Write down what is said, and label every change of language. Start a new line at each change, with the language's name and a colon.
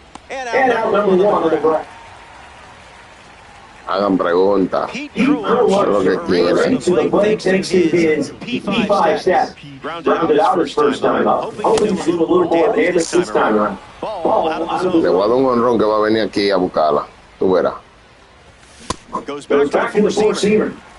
English: And out number 1 on the ground.
Spanish: Hagan preguntas.
English: Pete Crow Armstrong to the plate thanks to his P5 status. Grounded out his first time up. Hoping to do a little more damage this time around. Ball out of the zone.
Spanish: Le voy a dar un honrón que va a venir aquí a buscarla. Tú verás.
English: Goes back to the receiver.